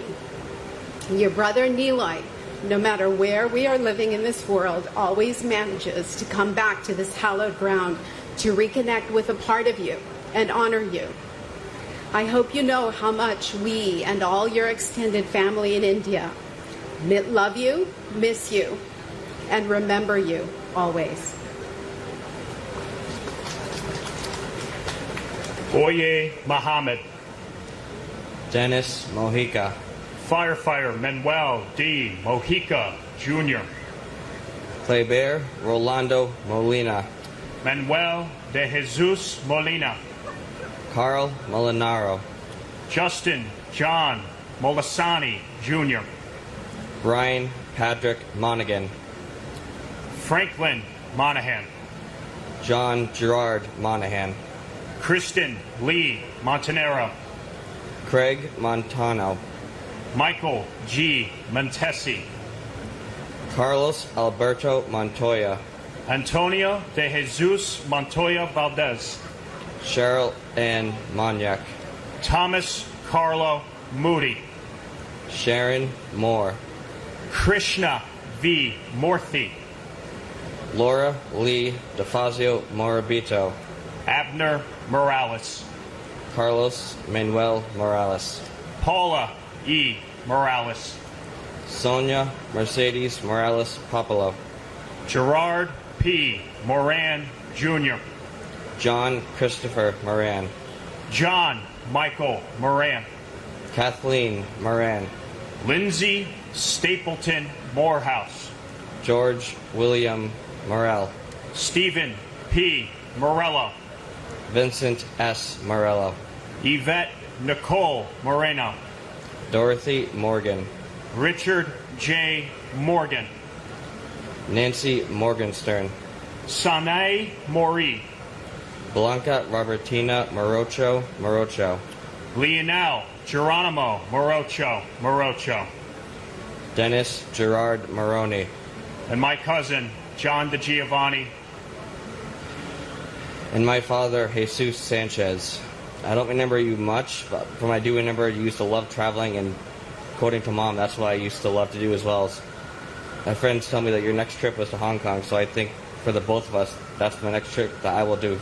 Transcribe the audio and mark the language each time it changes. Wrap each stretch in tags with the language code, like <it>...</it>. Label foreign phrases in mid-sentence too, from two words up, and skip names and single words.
<en>Your brother, Niloy, no matter where we are living in this world, always manages to come back to this hallowed ground to reconnect with a part of you and honor you. I hope you know how much we and all your extended family in India love you, miss you, and remember you always. Oye Muhammad, Dennis Mojica, Firefighter Manuel D. Mojica Jr., Kleber Rolando Molina, Manuel de Jesus Molina, Carl Molinaro, Justin John Molisani Jr., Brian Patrick Monaghan, Franklin Monahan, John Gerard Monahan, Kristen Lee Montanero, Craig Montano, Michael G. Montesi, Carlos Alberto Montoya, Antonio de Jesus Montoya Valdez, Cheryl Ann Monyak, Thomas Carlo Moody, Sharon Moore, Krishna V. Morthy, Laura Lee DeFazio Morabito, Abner Morales, Carlos Manuel Morales, Paula E. Morales, Sonia Mercedes Morales Popolo, Gerard P. Moran Jr., John Christopher Moran, John Michael Moran, Kathleen Moran, Lindsay Stapleton Morehouse, George William Morel, Stephen P. Morello, Vincent S. Morello, Yvette Nicole Moreno, Dorothy Morgan, Richard J. Morgan, Nancy Morgenstern, Sanae Mori, Blanca Robertina Morocho, Leonel Geronimo Morocho, Dennis Gerard Maroney. And my cousin, John DeGiovanni. And my father, Jesus Sanchez. I don't remember you much, but from I do remember you used to love traveling, and according to Mom, that's what I used to love to do as well. My friends tell me that your next trip was to Hong Kong, so I think for the both of us, that's the next trip that I will do.</en>